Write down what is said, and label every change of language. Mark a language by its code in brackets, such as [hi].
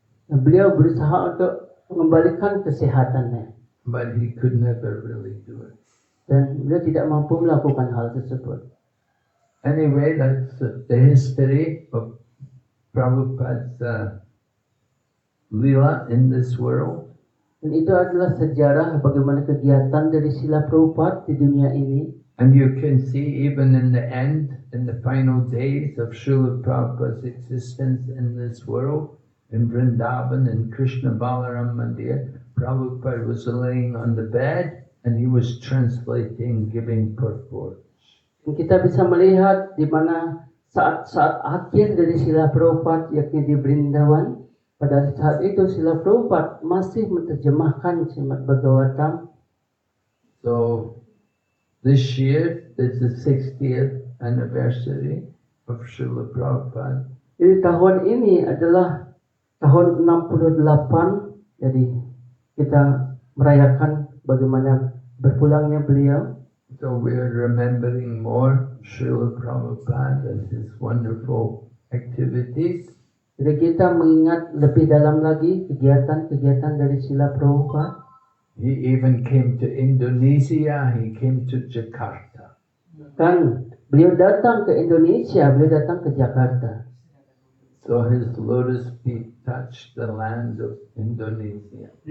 [id] Dan beliau berusaha untuk mengembalikan kesehatannya. [en] But he could never really do it. [id] Dan beliau tidak mampu melakukan hal tersebut. [en] Anyway, that's the history of Prabhupada's Leela in this world. [id] Dan itu adalah sejarah bagaimana kegiatan dari Srila Prabhupada di dunia ini. [en] And you can see even in the end, in the final days of Srila Prabhupada's existence in this world, in Vrindavan, in Krishna Balaram Mandir, Prabhupada was laying on the bed and he was translating, giving purports. [id] Dan kita bisa melihat di mana saat-saat akhir dari Srila Prabhupada, yakni di Vrindavan, pada saat itu Srila Prabhupada masih menerjemahkan Srimad Bhagavatam. [en] So this year is the 60th anniversary of Srila Prabhupada. [id] Jadi tahun ini adalah tahun 68, jadi kita merayakan bagaimana berpulangnya beliau. [en] So we're remembering more Srila Prabhupada and his wonderful activities. [id] Jadi kita mengingat lebih dalam lagi kegiatan-kegiatan dari Srila Prabhupada. [en] He even came to Indonesia, he came to Jakarta. [id] Kan beliau datang ke Indonesia, beliau datang ke Jakarta. [en] So his lotus feet touched the land of Indonesia.